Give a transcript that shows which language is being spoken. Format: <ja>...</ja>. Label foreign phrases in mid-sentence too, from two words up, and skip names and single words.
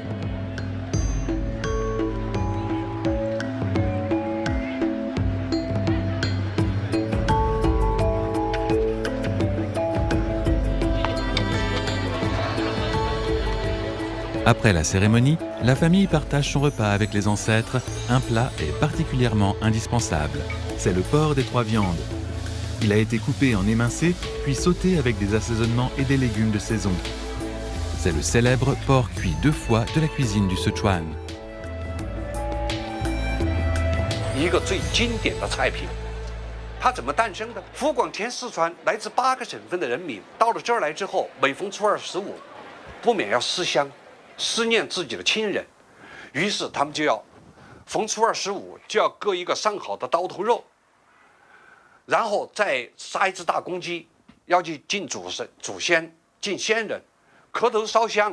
<fr>Après la cérémonie, la famille partage son repas avec les ancêtres. Un plat est particulièrement indispensable. C'est le porc des 3 viandes. Il a été coupé en émincés, puis sauté avec des assaisonnements et des légumes de saison. C'est le célèbre porc cuit 2 fois de la cuisine du Sichuan.</fr> <zh>一个最经典的菜品，它怎么诞生的？湖广填四川来自8个省份的人民到了这儿来之后，每逢初二十五，不免要思乡，思念自己的亲人，于是他们就要逢初二十五就要割一个上好的刀头肉，然后再杀一只大公鸡，要去敬祖先、敬先人，磕头烧香。</zh>